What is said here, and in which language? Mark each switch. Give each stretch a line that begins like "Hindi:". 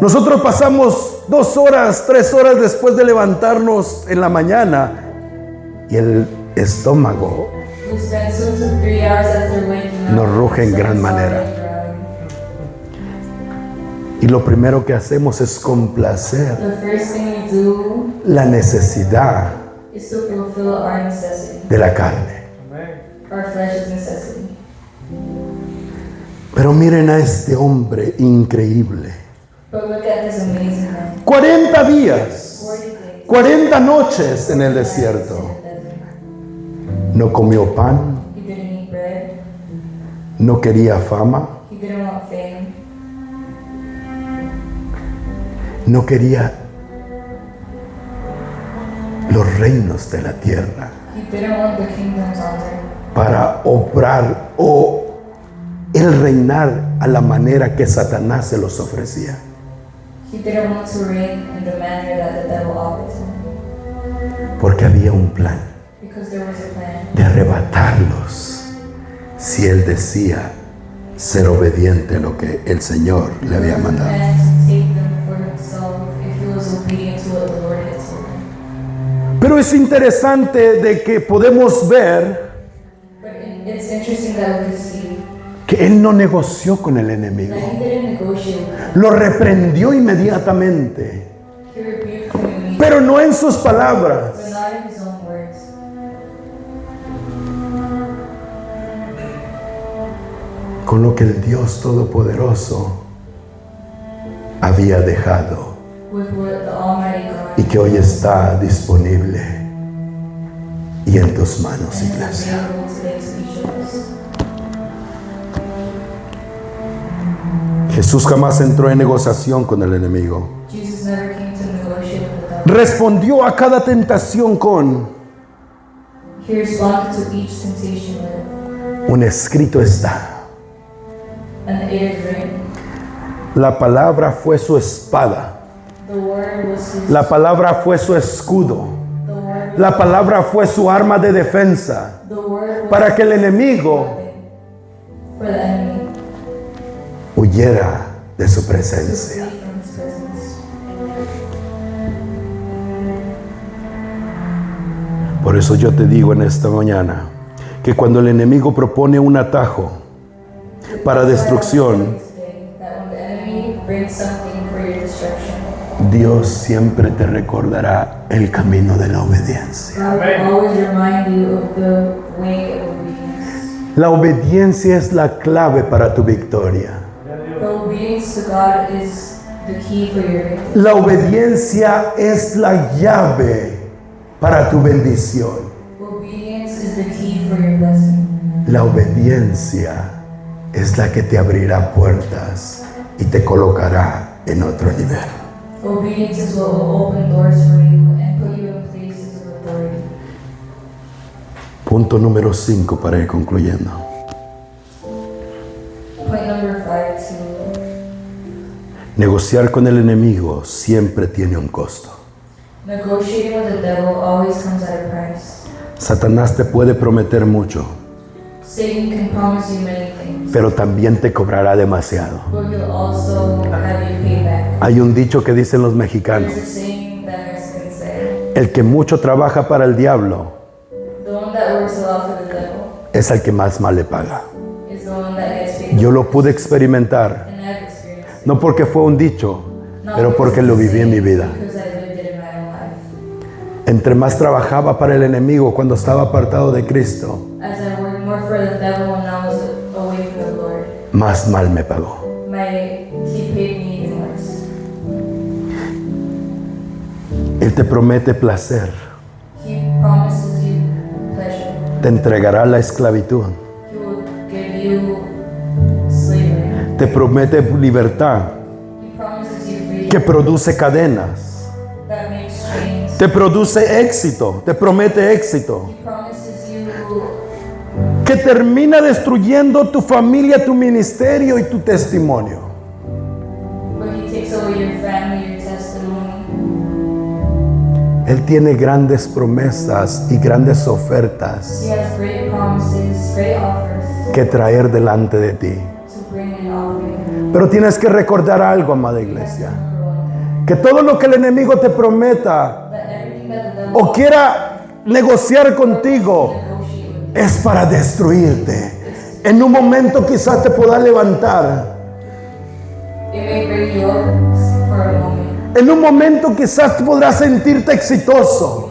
Spanish: Nosotros pasamos 2 horas, 3 horas después de levantarnos en la mañana y el estómago
English: We spent 2 to 3 hours after waking up.
Spanish: Nos ruge en gran manera. y lo primero que hacemos es complacer
English: The first thing we do
Spanish: la necesidad
English: is to fulfill our necessity,
Spanish: de la carne.
English: our flesh's necessity.
Spanish: Pero miren a este hombre increíble.
English: But look at this amazing man.
Spanish: 40 días,
English: 40 days.
Spanish: 40 noches en el desierto. No comió pan,
English: He didn't eat bread.
Spanish: no quería fama,
English: He didn't want fame.
Spanish: no quería los reinos de la tierra
English: He didn't want the kingdoms on earth
Spanish: para obrar o el reinar a la manera que Satanás se los ofrecía.
English: He didn't want to reign in the manner that the devil offered to him.
Spanish: Porque había un plan
English: Because there was a plan
Spanish: de arrebatarlos si él decía ser obediente a lo que el Señor le había mandado.
English: There was a plan to take them for himself if he was obedient to what the Lord had told him.
Spanish: Pero es interesante de que podemos ver
English: But it's interesting that we can see
Spanish: que él no negoció con el enemigo.
English: that he didn't negotiate with him.
Spanish: Lo reprendió inmediatamente,
English: He rebuked him immediately,
Spanish: pero no en sus palabras,
English: but not in his own words,
Spanish: con lo que el Dios Todopoderoso había dejado
English: with what the Almighty
Spanish: y
English: God
Spanish: que hoy está disponible y en tus manos,
English: and is
Spanish: iglesia.
English: available today to each of us.
Spanish: Jesús jamás entró en negociación con el enemigo.
English: Jesus never came to negotiate with the devil.
Spanish: Respondió a cada tentación con
English: He responded to each temptation with,
Spanish: un escrito está.
English: and it is written.
Spanish: La palabra fue su espada.
English: The word was his,
Spanish: La palabra fue su escudo.
English: the word,
Spanish: La palabra fue su arma de defensa
English: the word was
Spanish: para que el enemigo
English: for the enemy
Spanish: huyera de su
English: to
Spanish: presencia.
English: flee from his presence.
Spanish: Por eso yo te digo en esta mañana que cuando el enemigo propone un atajo, para destrucción,
English: That when the enemy brings something for your destruction,
Spanish: Dios siempre te recordará el camino de la obediencia.
English: God will always remind you of the way of obedience.
Spanish: La obediencia es la clave para tu victoria.
English: The obedience to God is the key for your victory.
Spanish: La obediencia es la llave para tu bendición.
English: Obedience is the key for your blessing.
Spanish: La obediencia es la que te abrirá puertas y te colocará en otro nivel.
English: Obedience is what will open doors for you and put you in places of authority.
Spanish: Punto número 5 para ir concluyendo.
English: Point number 5 to
Spanish: Negociar con el enemigo siempre tiene un costo.
English: negotiating with the devil always comes at a price.
Spanish: Satanás te puede prometer mucho,
English: Satan can promise you many things,
Spanish: pero también te cobrará demasiado.
English: but he'll also have you pay back.
Spanish: Hay un dicho que dicen los mexicanos:
English: There's a saying that Mexicans say,
Spanish: el que mucho trabaja para el diablo
English: the one that works a lot for the devil
Spanish: es el que más mal le paga.
English: is the one that gets paid.
Spanish: Yo lo pude experimentar,
English: And I've experienced it.
Spanish: no porque fue un dicho,
English: Not
Spanish: pero
English: because
Spanish: porque
English: it's
Spanish: lo
English: a
Spanish: viví en mi
English: saying,
Spanish: vida.
English: because I lived it in my own life.
Spanish: Entre más trabajaba para el enemigo cuando estaba apartado de Cristo,
English: As I worked more for the devil when I was away from the Lord,
Spanish: más mal me pagó.
English: he paid me even worse.
Spanish: Él te promete placer,
English: He promises you pleasure.
Spanish: te entregará la esclavitud,
English: He will give you slavery.
Spanish: te promete libertad
English: He promises you freedom
Spanish: que produce cadenas,
English: that makes chains.
Spanish: te produce éxito, te promete éxito,
English: He promises you
Spanish: que termina destruyendo tu familia, tu ministerio y tu testimonio.
English: but he takes away your family, your testimony.
Spanish: Él tiene grandes promesas y grandes ofertas
English: He has great promises, great offers
Spanish: que traer delante de ti.
English: to bring and offer you.
Spanish: Pero tienes que recordar algo, amada iglesia,
English: Number one,
Spanish: que todo lo que el enemigo te prometa
English: that everything that the devil
Spanish: o quiera negociar contigo
English: negotiate with
Spanish: es para destruirte. En un momento quizás te pueda levantar,
English: you, it may bring you up for a moment.
Spanish: en un momento quizás podrás sentirte exitoso,